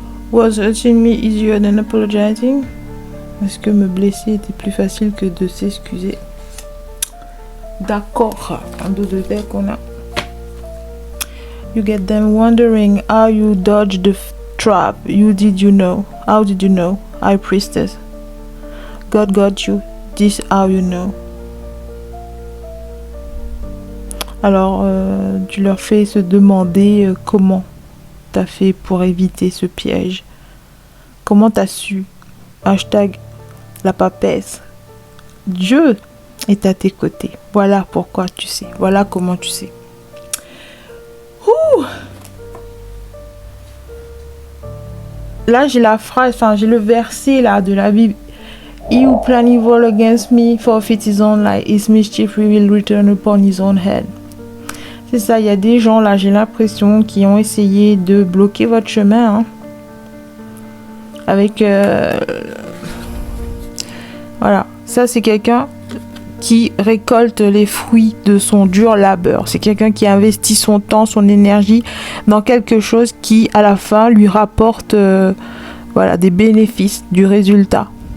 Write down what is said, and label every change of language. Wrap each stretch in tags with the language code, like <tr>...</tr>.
<en>Was hurting me easier than apologizing?</en> <fr>Est-ce que me blesser était plus facile que de s'excuser? D'accord. En dos de deck, on a</fr> <en>You get them wondering how you dodged the trap. You know. How did you know? High priestess. God got you. This how you know.</en> <fr>Alors, tu leur fais se demander comment t'as fait pour éviter ce piège. Comment t'as su? Hashtag la papesse. Dieu est à tes côtés. Voilà pourquoi tu sais. Voilà comment tu sais. Ouh. Là, j'ai la phrase, j'ai le verset là de la Bible.</fr> <en>He who plan evil against me, forfeit his own life. His mischief will return upon his own head.</en> <fr>C'est ça, il y a des gens là, j'ai l'impression, qui ont essayé de bloquer votre chemin. Avec... Voilà, ça c'est quelqu'un qui récolte les fruits de son dur labeur. C'est quelqu'un qui investit son temps, son énergie dans quelque chose qui, à la fin, lui rapporte des bénéfices, du résultat.</fr>